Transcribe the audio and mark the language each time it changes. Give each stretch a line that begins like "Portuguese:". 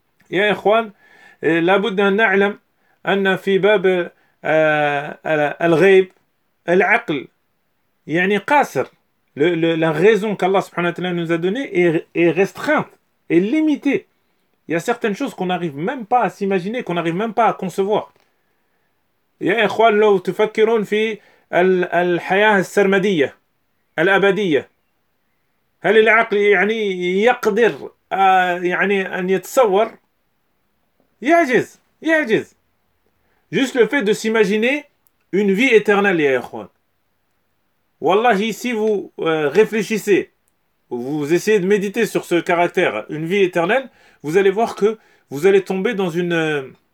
Arabic: Ya ikhwan, la budda na'lam anna fi bab al-ghayb العقل يعني قاصر
French: la raison qu'Allah subhanahu wa ta'ala nous a donné est restreinte, est limitée. Il y a certaines choses qu'on n'arrive même pas à s'imaginer, qu'on n'arrive même pas à concevoir.
Arabic: يا إخوان لو تفكرون في الحياة السرمدية الأبدية هل العقل يعني يقدر يعني أن يتصور يعجز.
French: Juste le fait de s'imaginer une vie éternelle, ya ikhwan. Wallahi, si vous réfléchissez, vous essayez de méditer sur ce caractère, une vie éternelle, vous allez voir que vous allez tomber dans une...